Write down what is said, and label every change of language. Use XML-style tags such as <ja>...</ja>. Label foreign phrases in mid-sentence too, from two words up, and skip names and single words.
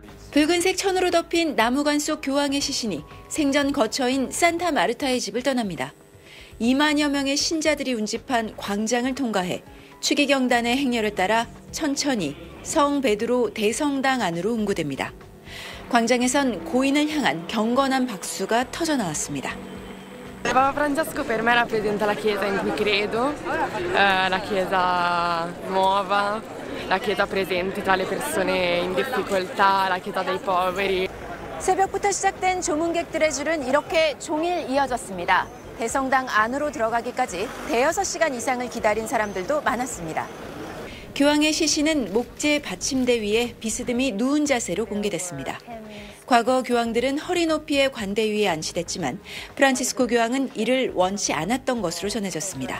<ko>붉은색 천으로 덮인 나무관 속 교황의 시신이 생전 거처인 산타 마르타의 집을 떠납니다. 2만여 명의 신자들이 운집한 광장을 통과해 추기경단의 행렬을 따라 천천히 성 베드로 대성당 안으로 운구됩니다. 광장에선 고인을 향한 경건한 박수가 터져 나왔습니다.</ko> <it>Papa Francesco per me rappresenta la chiesa in cui credo, la chiesa nuova, la chiesa presente tra le persone in difficoltà, la chiesa dei poveri.</it> <ko>새벽부터 시작된 조문객들의 줄은 이렇게 종일 이어졌습니다. 대성당 안으로 들어가기까지 대여섯 시간 이상을 기다린 사람들도 많았습니다. 교황의 시신은 목재 받침대 위에 비스듬히 누운 자세로 공개됐습니다. 과거 교황들은 허리 높이의 관대 위에 안치됐지만 프란치스코 교황은 이를 원치 않았던 것으로 전해졌습니다.</ko>